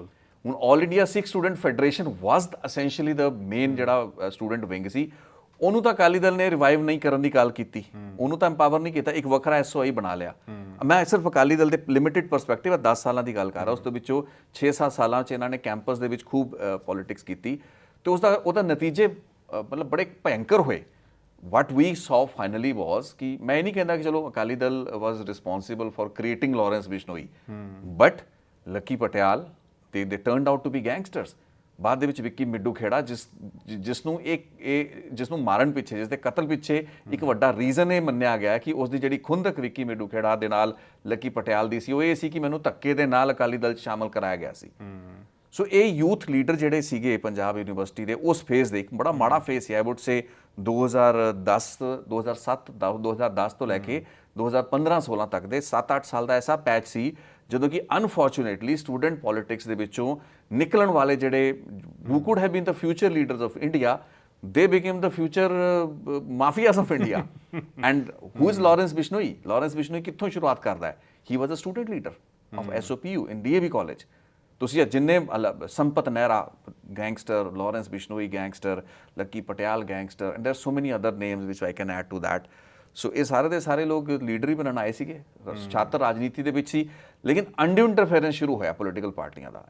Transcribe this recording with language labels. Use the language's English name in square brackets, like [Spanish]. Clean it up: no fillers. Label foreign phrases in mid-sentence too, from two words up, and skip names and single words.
[Punjabi] ਹੁਣ ਆਲ ਇੰਡੀਆ ਸਿੱਖ ਸਟੂਡੈਂਟ ਫੈਡਰੇਸ਼ਨ [English] was essentially the main [Punjabi] ਜਿਹੜਾ [English] student wing [Punjabi] ਸੀ, ਉਹਨੂੰ ਤਾਂ ਅਕਾਲੀ ਦਲ ਨੇ ਰਿਵਾਈਵ ਨਹੀਂ ਕਰਨ ਦੀ ਗੱਲ ਕੀਤੀ, ਉਹਨੂੰ ਤਾਂ ਇੰਪਾਵਰ ਨਹੀਂ ਕੀਤਾ, ਇੱਕ ਵੱਖਰਾ ਐਸਓਆਈ ਬਣਾ ਲਿਆ। ਮੈਂ ਸਿਰਫ ਅਕਾਲੀ ਦਲ ਦੇ [English] limited perspective [Punjabi] 10 ਸਾਲਾਂ ਦੀ ਗੱਲ ਕਰ ਰਿਹਾ, ਉਸ ਤੋਂ ਵਿੱਚੋਂ 6-7 ਸਾਲਾਂ 'ਚ ਇਹਨਾਂ ਨੇ ਕੈਂਪਸ ਦੇ ਵਿੱਚ ਖੂਬ ਪੋਲਿਟਿਕਸ ਕੀਤੀ ਤੇ ਉਹਦਾ ਨਤੀਜੇ ਮਤਲਬ ਬੜੇ ਭਯੰਕਰ ਹੋਏ। [English] what we saw finally was [Punjabi] ਕਿ ਮੈਂ ਇਹ ਨਹੀਂ ਕਹਿੰਦਾ ਕਿ ਚਲੋ [English] ਅਕਾਲੀ ਦਲ was responsible for creating Lawrence Bishnoi, but ਲੱਕੀ ਪਟਿਆਲ they turned out to be gangsters। [Punjabi] ਬਾਅਦ ਦੇ ਵਿੱਚ ਵਿੱਕੀ ਮਿੱਡੂ ਖੇੜਾ ਜਿਸ ਨੂੰ ਮਾਰਨ ਪਿੱਛੇ, ਜਿਸ ਦੇ ਕਤਲ ਪਿੱਛੇ ਇੱਕ ਵੱਡਾ ਰੀਜ਼ਨ ਇਹ ਮੰਨਿਆ ਗਿਆ ਕਿ ਉਸ ਦੀ ਜਿਹੜੀ ਖੁੰਦਕ ਵਿੱਕੀ ਮਿੱਡੂ ਖੇੜਾ ਦੇ ਨਾਲ ਲੱਕੀ ਪਟਿਆਲ ਦੀ ਸੀ, ਉਹ ਇਹ ਸੀ ਕਿ ਮੈਨੂੰ ਧੱਕੇ ਦੇ ਨਾਲ ਅਕਾਲੀ ਦਲ 'ਚ ਸ਼ਾਮਲ ਕਰਾਇਆ ਗਿਆ ਸੀ। ਸੋ ਇਹ [English] youth leader [Punjabi] ਜਿਹੜੇ ਸੀਗੇ ਪੰਜਾਬ ਯੂਨੀਵਰਸਿਟੀ ਦੇ ਉਸ ਫੇਜ਼ ਦੇ, ਇੱਕ ਬੜਾ ਮਾੜਾ ਫੇਜ਼ ਸੀ [English] I would say [Punjabi] 2010 ਤੋਂ ਲੈ ਕੇ 2015-16 ਤੱਕ ਦੇ 7-8 ਸਾਲ ਦਾ ਐਸਾ ਪੈਚ ਸੀ ਜਦੋਂ ਕਿ [English] unfortunately student politics [Punjabi] ਦੇ ਵਿੱਚੋਂ ਨਿਕਲਣ ਵਾਲੇ ਜਿਹੜੇ [English] who could have been the future leaders of India, they became the future mafias of India। and who is Lawrence Bishnoi? [Punjabi] Lawrence Bishnoi ਕਿੱਥੋਂ ਸ਼ੁਰੂਆਤ ਕਰਦਾ ਹੈ? [English] He was a student leader of SOPU in DAV college। [Punjabi] ਤੁਸੀਂ ਜਿੰਨੇ [English] ਸੰਪਤ ਨਹਿਰਾ ਗੈਂਗਸਟਰ, ਲਾਰੈਂਸ ਬਿਸ਼ਨੋਈ ਗੈਂਗਸਟਰ, ਲੱਕੀ ਪਟਿਆਲ ਗੈਂਗਸਟਰ, and there so many other names which I can add to that. [Punjabi] ਸੋ ਇਹ ਸਾਰੇ ਦੇ ਸਾਰੇ ਲੋਕ ਲੀਡਰ ਹੀ ਬਣਨ ਆਏ ਸੀਗੇ, ਛਾਤਰ ਰਾਜਨੀਤੀ ਦੇ ਵਿੱਚ ਸੀ, ਲੇਕਿਨ [English] undue interference [Punjabi] ਸ਼ੁਰੂ ਹੋਇਆ ਪੋਲੀਟੀਕਲ ਪਾਰਟੀਆਂ ਦਾ।